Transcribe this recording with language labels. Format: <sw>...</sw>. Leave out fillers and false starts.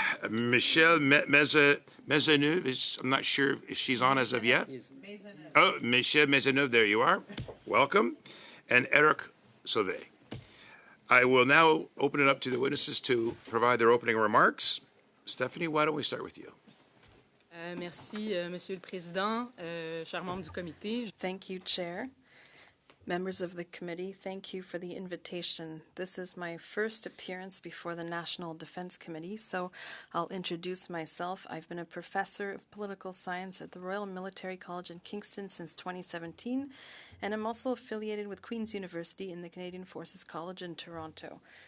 <en>Michelle Maisonneuve, I'm not sure if she's on as of yet. Oh, Michelle Maisonneuve, there you are. Welcome. And Eric Sauvé. I will now open it up to the witnesses to provide their opening remarks. Stephanie, why don't we start with you?</en> <fr>Merci, Monsieur le Président, chers membres du comité.</fr> <en>Thank you, Chair. Members of the committee, thank you for the invitation. This is my first appearance before the National Defence Committee, so I'll introduce myself. I've been a professor of political science at the Royal Military College in Kingston since 2017, and I'm also affiliated with Queen's University in the Canadian Forces College in Toronto.</en>